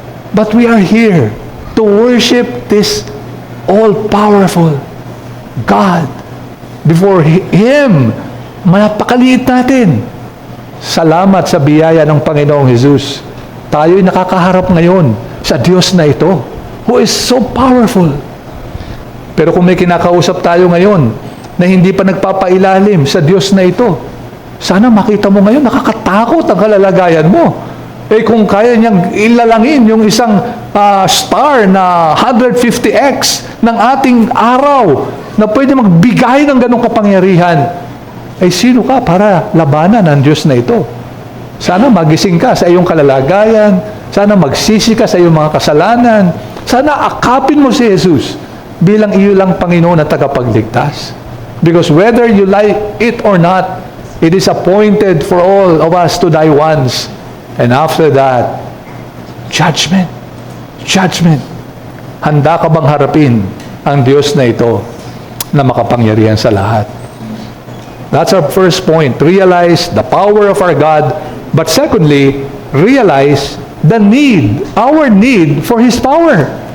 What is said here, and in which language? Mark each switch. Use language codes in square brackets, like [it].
[en] But we are here to worship this all-powerful God. Before Him, [tl] napakaliit natin. Salamat sa biyaya ng Panginoong Jesus. Tayo'y nakakaharap ngayon sa Diyos na ito, [en] who is so powerful. [tl] Pero kung may kinakausap tayo ngayon na hindi pa nagpapailalim sa Diyos na ito, sana makita mo ngayon, nakakatakot ang kalalagayan mo. Kung kaya niyang ilalangin yung isang star na 150x ng ating araw na pwede magbigay ng ganong kapangyarihan, sino ka para labanan ang Diyos na ito? Sana magising ka sa iyong kalalagayan, sana magsisi ka sa iyong mga kasalanan, sana akapin mo si Jesus bilang iyo lang Panginoon at tagapagligtas. [en] Because whether you like it or not, it is appointed for all of us to die once. And after that, judgment. Judgment. [tl] Handa ka bang harapin ang Diyos na ito na makapangyarihan sa lahat? [en] That's our first point. Realize the power of our God. But secondly, realize the need, our need for His power.